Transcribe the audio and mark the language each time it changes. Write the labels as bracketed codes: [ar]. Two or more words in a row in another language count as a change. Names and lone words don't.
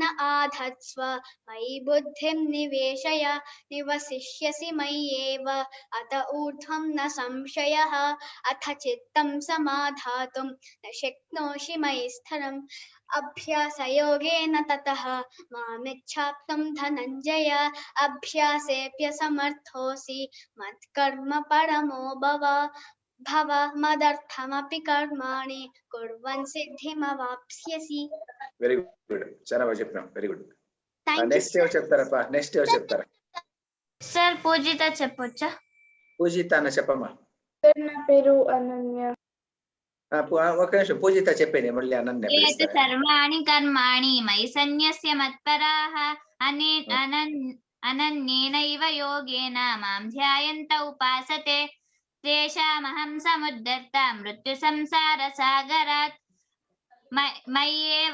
[sa] आधत्स्व मयि बुद्धिं निवेशय निवसिष्यसि मय्येव अत ऊर्ध्वं न संशयः अथ चित्तं समाधातुं न शक्नोषि मयि स्थिरम् अभ्यासयोगेन ततः मामिच्छाप्तुं धनञ्जय अभ्यासेऽप्यसमर्थोऽसि मत्कर्म परमो भव मदर्थमपि कर्माणि कुर्वन् सिद्धिमवाप्स्यसि. [en] very good, [te] చాలా బాగా చెప్పినాం, [en] very good. Thank you, [te] నెక్స్ట్ ఎవరు చెప్తారప్ప? నెక్స్ట్ ఎవరు చెప్తారా? sir. పూజిత చెప్పొచ్చా? పూజిత అన్న చెప్పమ్మా. నా పేరు అనన్య. ఒక నిమిషం పూజిత చెప్పేది, మళ్ళీ అనన్య పిలుస్తా. [sa] సర్వాణి కర్మాణి మయి సన్యస్య మత్పరాః అనన్యేనైవ యోగేన మాం ధ్యాయంత ఉపాసతే తేషామహం సముద్ధర్త మృత్యు సంసార సాగరాత్ మయ్యేవ